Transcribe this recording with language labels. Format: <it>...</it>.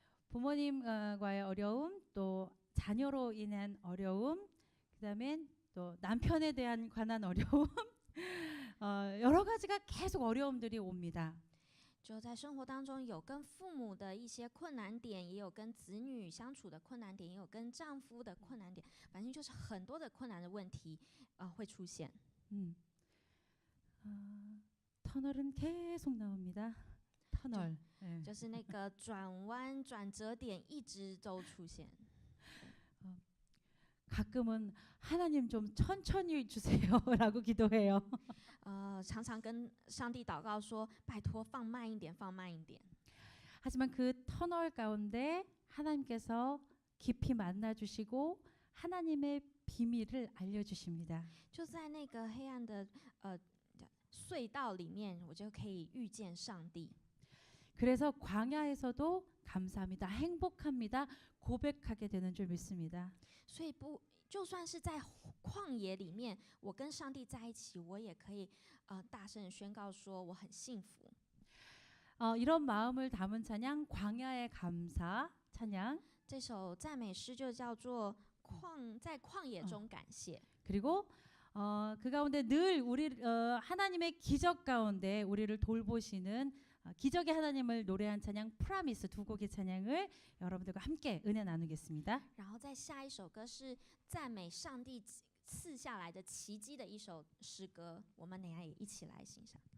<ko>부모님과의 어려움, 또 자녀로 인한 어려움, 그다음에 또 남편에 대한 관한 어려움, 여러 가지가 계속 어려움들이 옵니다.</ko> <zh>就在生活当中有跟父母的一些困难点，也有跟子女相处的困难点，也有跟丈夫的困难点，反正就是很多的困难的问题会出现。</zh> <ko>터널은 계속 나옵니다. 터널. 예.</ko> <zh>就是那个转弯转折点一直都出现。</zh> <ko>가끔은 하나님 좀 천천히 주세요라고 기도해요.</ko> <zh>常常跟上帝祷告说，拜托放慢一点，放慢一点。</zh> <ko>하지만 그 터널 가운데 하나님께서 깊이 만나 주시고 하나님의 비밀을 알려 주십니다.</ko> <zh>就在那个黑暗的隧道里面，我就可以遇见上帝。</zh> <ko>그래서 광야에서도 감사합니다. 행복합니다. 고백하게 되는 줄 믿습니다.</ko> <zh>所以就算是在旷野里面，我跟上帝在一起，我也可以大声地宣告说我很幸福。</zh> <ko>이런 마음을 담은 찬양 광야의 감사 찬양.</ko> <zh>这首赞美诗就叫做在旷野中感谢。</zh> <ko>그리고 그 가운데 늘 우리 하나님의 기적 가운데 우리를 돌보시는 기적의 하나님을 노래한 찬양 프라미스 두 곡의 찬양을 여러분들과 함께 은혜 나누겠습니다.</ko> <zh>然后再下一首歌是赞美上帝赐下来的奇迹的一首诗歌，我们等一下也一起来欣赏。</zh>